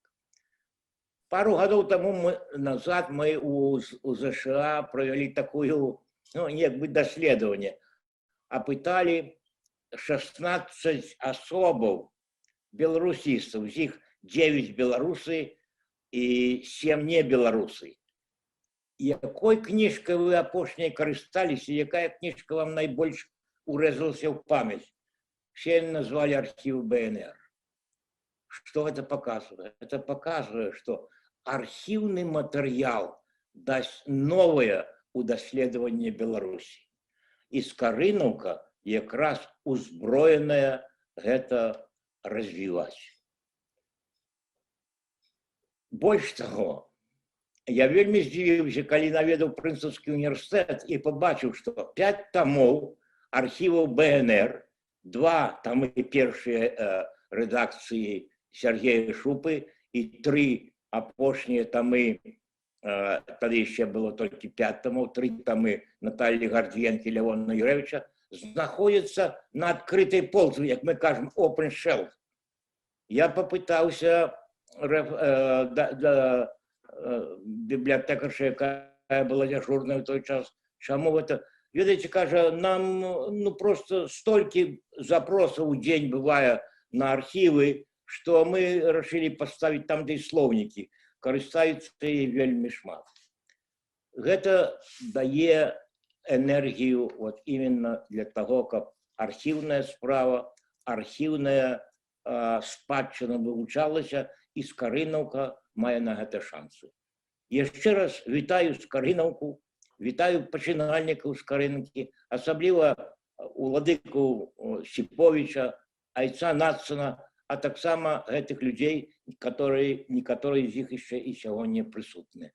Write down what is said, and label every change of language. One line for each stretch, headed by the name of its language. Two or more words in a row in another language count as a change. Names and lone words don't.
Belarusian: Пару гадоў таму назад мы у ЗША правялі такую, як бы даследаванне, апыталі 16 асобаў беларусістаў, з іх 9 беларусы і 7 не беларусы. Якой кніжкай вы апошняй карысталіся, якая кніжка вам найбольш урэзалася ў памяць?
Russian: Все назвали архив БНР. Что это показывает? Это показывает, что
Belarusian: архіўны матэрыял дасць новае ў даследаванне Беларусі. І Скарынаўка якраз узброеная гэта развіваць. Больш таго, я вельмі здзівіўся, калі наведаў Прынстонскі універсітэт і пабачыў, што 5 тамоў архіваў БНР, 2 тамы першыя рэдакцыі Сергея Шупы і 3 апошнія тамы, тады яшчэ было толькі 5 тамоў, 3 тамы Наталлі Гардзенкі, Леона Юревіча, знаходзяцца на адкрытай полцы, як мы кажам,
English: open shelf.
Belarusian: Я папытаўся бібліятэкарша, якая была дзяжурная ў той час, чаму гэта? Ведаеце, кажа, нам просто столькі запросаў у дзень бывае на архівы, што мы рашылі паставіць там дзе слоўнікі, карыстаюцца і вельмі шмат. Гэта дае энергію
Russian: вот именно для того,
Belarusian: каб архіўная справа, архіўная спадчына вывучалася, і Скарынаўка мае на гэта шансы. Яшчэ раз вітаю Скарынаўку, вітаю пачынальнікаў Скарынаўкі, асабліва уладыку Сіповіча, айца Нацана, а таксама гэтых людзей, некаторыя з іх яшчэ і сягоння прысутныя.